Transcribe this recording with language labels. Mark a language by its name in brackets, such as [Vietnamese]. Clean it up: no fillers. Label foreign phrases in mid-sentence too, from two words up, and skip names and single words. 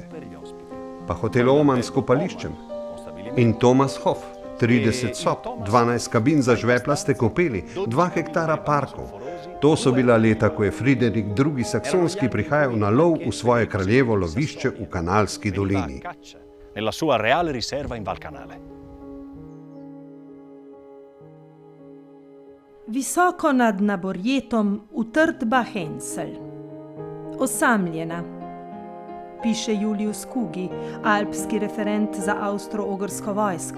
[Slovenian] Pa hotel Oman s kopališčem. In Thomas Hof, 30 sob, 12 kabin za žveplaste kopeli, 2 hektara parkov. To so bila leta, ko je Friderik II. Saksonski prihajal na lov v svoje kraljevo lovišče v Kanalski dolini. [Italian] Nella sua reale riserva in Val Canale. [Slovenian] Visoko nad Naborjetom utrdba Hensel. Osamljena, piše Julius Kugi, alpski referent za avstro-ogrsko vojsko.